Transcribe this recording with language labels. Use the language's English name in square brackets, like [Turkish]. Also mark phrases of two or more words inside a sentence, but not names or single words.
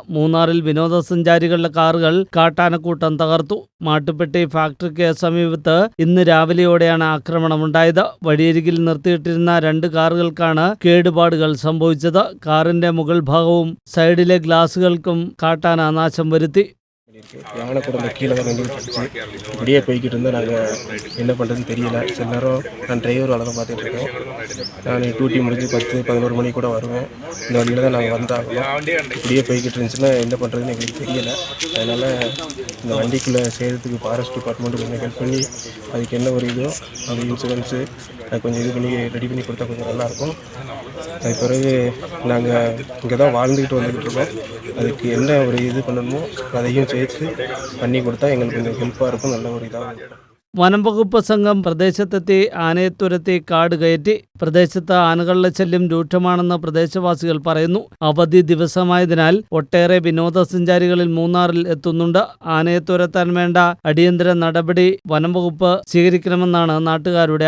[Malayalam] മൂന്നാറിൽ വിനോദസഞ്ചാരികളുടെ കാറുകൾ കാട്ടാനക്കൂട്ടം തകർത്തു. മാട്ടുപ്പെട്ടി ഫാക്ടറിക്ക് സമീപത്ത് ഇന്ന് രാവിലെയോടെയാണ് ആക്രമണം ഉണ്ടായത്. വഴിയരികിൽ നിർത്തിയിട്ടിരുന്ന 2 കാറുകൾക്കാണ് കേടുപാടുകൾ സംഭവിച്ചത്. കാറിന്റെ മുകൾ ഭാഗവും സൈഡിലെ ഗ്ലാസുകൾക്കും കാട്ടാന നാശം വരുത്തി. [Tamil] யானை கூட இந்த கீழே தான் நின்றுச்சு. இப்படியே போய்கிட்டு இருந்தால் நாங்கள் என்ன பண்ணுறதுன்னு தெரியல. சில நேரம் நான் டிரைவர் வேலை தான் பார்த்துட்டு இருக்கேன். நான் டியூட்டி முடிஞ்சு 10-11 மணி கூட வருவேன். இந்த வழியில் தான் நாங்கள் வந்தாகணும். இப்படியே போய்கிட்டு இருந்துச்சுன்னா என்ன பண்ணுறதுன்னு எங்களுக்கு தெரியலை. அதனால் இந்த வண்டிக்குள்ளே செய்கிறதுக்கு [English] forest department [Tamil] கொஞ்சம் ஹெல்ப் பண்ணி அதுக்கு என்ன ஒரு இதோ அந்த இன்சூரன்ஸு அது கொஞ்சம் இது பண்ணி ரெடி பண்ணி கொடுத்தா கொஞ்சம் நல்லாயிருக்கும். அது பிறகு நாங்கள் இங்கே தான் வாழ்ந்துக்கிட்டு வந்துக்கிட்டு இருக்கோம். அதுக்கு என்ன ஒரு இது பண்ணணுமோ அதையும் சேர்த்து பண்ணி கொடுத்தா எங்களுக்கு கொஞ்சம் ஹெல்ப்பாக இருக்கும். நல்ல ஒரு இதாக இருக்கும். [Malayalam] വനം വകുപ്പ് സംഘം പ്രദേശത്തെത്തി ആനയെ തുരത്തി കാട് കയറ്റി. പ്രദേശത്ത് ആനകളുടെ ശല്യം രൂക്ഷമാണെന്ന് പ്രദേശവാസികൾ പറയുന്നു. അവധി ദിവസമായതിനാൽ ഒട്ടേറെ വിനോദസഞ്ചാരികളിൽ മൂന്നാറിൽ എത്തുന്നുണ്ട്. ആനയെ തുരത്താൻ വേണ്ട അടിയന്തര നടപടി വനം വകുപ്പ് സ്വീകരിക്കണമെന്നാണ് നാട്ടുകാരുടെ ആവശ്യം.